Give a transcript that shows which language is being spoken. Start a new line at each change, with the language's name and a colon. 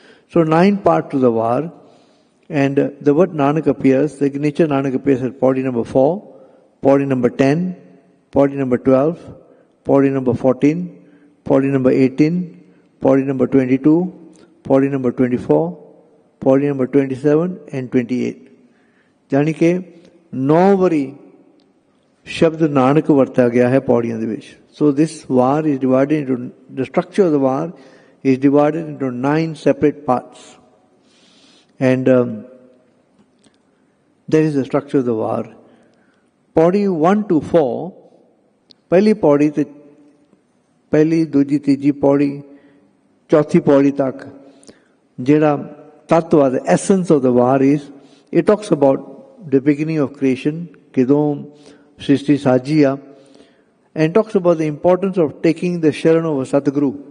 English: So 9 parts to the war, and the word Nanak appears, the signature Nanak appears at Padi number 4, Padi number 10, Padi number 12, Padi number 14, Padi number 18, Padi number 22, Padi number 24, Padi number 27 and 28।
Hindi: यानी कि
Punjabi: 9 ਵਾਰੀ ਸ਼ਬਦ ਨਾਨਕ ਵਰਤਿਆ ਗਿਆ ਹੈ ਪੌੜੀਆਂ ਦੇ ਵਿੱਚ।
English: So this war is divided into, the structure of the war is divided into 9 separate parts, and that is the structure of the war।
Punjabi: ਪੌੜੀ 1 to 4, ਪਹਿਲੀ ਪੌੜੀ ਤੇ ਪਹਿਲੀ, ਦੂਜੀ, ਤੀਜੀ ਪੌੜੀ, ਚੌਥੀ ਪੌੜੀ ਤੱਕ ਜਿਹੜਾ ਤੱਤਵ ਆ,
English: the essence of the war is, it talks about the beginning of creation,
Punjabi: ਕਿਦੋਂ ਸ੍ਰਿਸ਼ਟੀ ਸਾਜੀ ਆ,
English: and talks about the importance of taking the sharan of a Satguru।